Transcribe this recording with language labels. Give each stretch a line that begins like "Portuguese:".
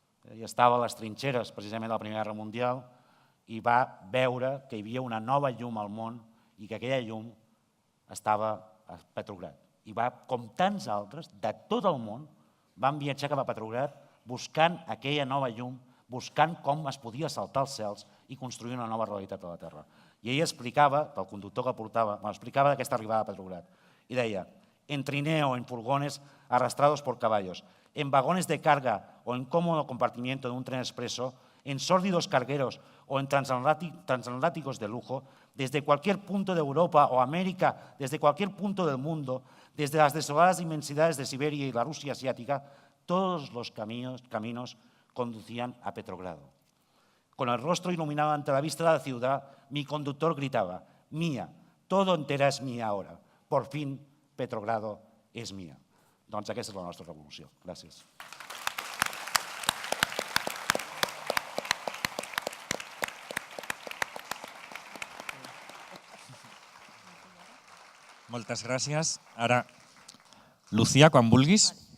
Catalan: Ell estava a les trinxeres precisament de la Primera Guerra Mundial i va veure que hi havia una nova llum al món i que aquella llum estava a Petrograd. I va, com tants altres, de tot el món, van viatjar cap a Petrograd buscant aquella nova llum, buscant com es podia saltar els cels i construir una nova realitat a la Terra. I ell explicava, el conductor que portava, explicava d'aquesta arribada a Petrograd. I deia,
Spanish: en trineo, en furgones arrastrados por caballos, en vagones de carga o en cómodo compartimiento de un tren expreso, en sórdidos cargueros o en transatlánticos de lujo, desde cualquier punto de Europa o América, desde cualquier punto del mundo, desde las desoladas inmensidades de Siberia y la Rusia asiática, todos los caminos conducían a Petrogrado. Con el rostro iluminado ante la vista de la ciudad, mi conductor gritaba, mía, todo entera es mía ahora. Por fin, Petrogrado és mía.
Catalan: Doncs aquesta és la nostra revolució. Gràcies. Moltes gràcies. Ara, Lucía, quan vulguis.